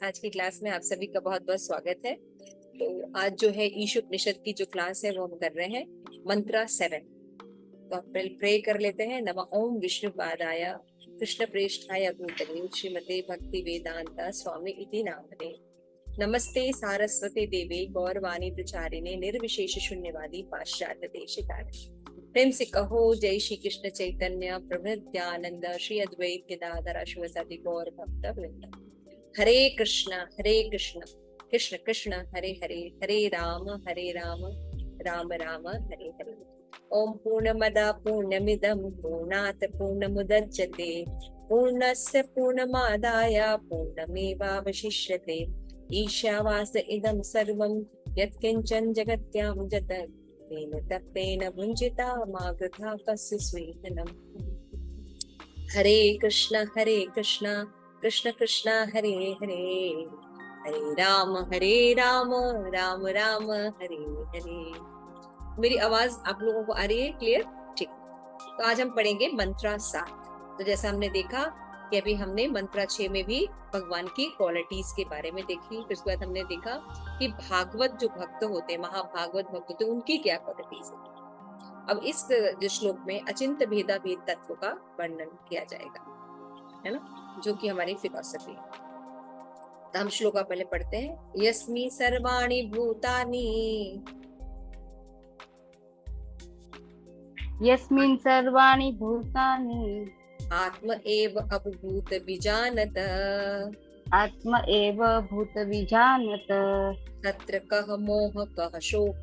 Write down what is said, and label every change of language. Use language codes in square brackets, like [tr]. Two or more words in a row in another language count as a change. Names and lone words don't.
[hi] आज की क्लास में आप सभी का बहुत बहुत स्वागत है। तो आज जो है ईशुपनिषद की जो क्लास है वो हम कर रहे हैं मंत्रा 7। तो आप प्रे कर लेते हैं। [sa] नमः ओम विष्णुपादाय कृष्ण प्रेष्ठाय भूतले श्रीमते भक्ति वेदांता स्वामी इति नामने। नमस्ते सारस्वती देवी गौरवाणी प्रचारिणे निर्विशेष शून्यवादी पाश्चात्य देशिकारिणे। [hi] प्रेम से कहो [sa] जय श्री कृष्ण चैतन्य प्रभु नित्यानंद श्री अद्वैत गदाधर शिवसति गौर भक्त वृंद। हरे कृष्ण कृष्ण कृष्ण हरे हरे, हरे राम राम राम हरे हरे। ओम पूर्णमद पूर्णमिदं पूर्णात् पूर्णमुदच्यते पूर्णस्य पूर्णमादाय पूर्णमेवावशिष्यते। ईशावास इदं सर्वं यत्किंचन जगत्यां जगत् तेन तप्तेन भुञ्जिता मा गृथा कस्य स्वेदनम्। हरे कृष्ण कृष्ण कृष्ण हरे हरे, हरे राम राम राम हरे हरे। [hi] मेरी आवाज आप लोगों को आ रही है क्लियर? ठीक। तो आज हम पढ़ेंगे मंत्रा 7। तो जैसा हमने देखा कि अभी हमने मंत्रा 6 में भी भगवान की क्वालिटीज के बारे में देखी। फिर उसके बाद हमने देखा कि भागवत जो भक्त होते हैं, महाभागवत भक्त होते हैं, उनकी क्या क्वालिटीज है। अब इस जो श्लोक में अचिंत भेदा भेद तत्व का वर्णन किया जाएगा, है ना, जो कि हमारी फिलॉसफी है। तो हम श्लोक पहले पढ़ते हैं। [sa] यस्मि सर्वाणि भूतानि, यस्मिन् सर्वाणि भूतानि आत्म एव अभूत विजानत, आत्म एव भूतविजानत, तत्र कः मोह कः शोक,